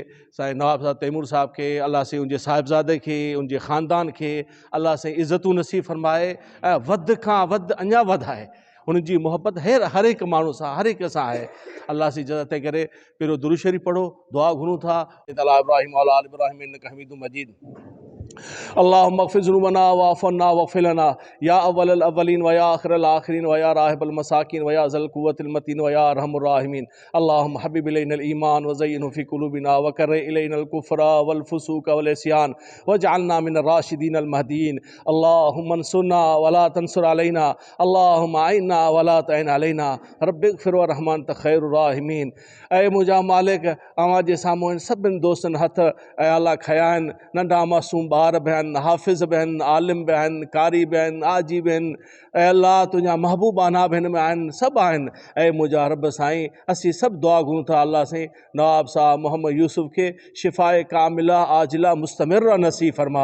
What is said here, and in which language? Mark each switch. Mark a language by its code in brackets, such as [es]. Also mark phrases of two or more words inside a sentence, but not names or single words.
[sd] साईं नवाब साहब तैमूर साहब खे अल्लाह से उनजे साहिबज़ादे खे, उनजे ख़ानदान खे अल्लाह से इज़तूं नसीब फरमाए ऐं वधि खां वधि अञा वधाए। उनजी मोहब्बत हर हिकु माण्हू सां, हर हिक सां आहे। अल्लाह से इज़त तंहिं करे पहिरियों दुरूद शरीफ़ पढ़ो, दुआ घुरूं था। [ar] إبراهيم وآل إبراهيم إنك حميد مجيد. اللهم اغفر ذنوبنا واعف عنا واغفر لنا يا أول الأولين ويا آخر الآخرين ويا راحم المساكين ويا ذا القوة المتين ويا أرحم الراحمين. اللهم حبب إلينا الإيمان وزينه في قلوبنا وكره إلينا الكفر والفسوق والعصيان واجعلنا من الراشدين المهديين. اللهم انصرنا ولا تنصر علينا اللهم أعنا ولا تعن علينا رب اغفر وارحم أنت خير الراحمين. [sd] ऐं मुंहिंजा मालिक, अव्हां जे साम्हूं हिन सभिनि दोस्तनि हथ ऐं अल्लाह खया आहिनि, नंढा मासूम ॿार बि आहिनि, हाफ़िज़ बि आहिनि, आलिम बि आहिनि, कारी बि आहिनि, आजी बि आहिनि। ऐं अल्लाह तुंहिंजा महबूबाना बि हिन में आहिनि, सभु आहिनि। ऐं मुंहिंजा रब साईं, असीं सभु दुआ घुरूं था अल्लाह साईं नवाब साहब मोहम्मद यूसुफ़ खे [ar] شفاء كاملة عاجلة مستمرة [sd] नसीब फरमा।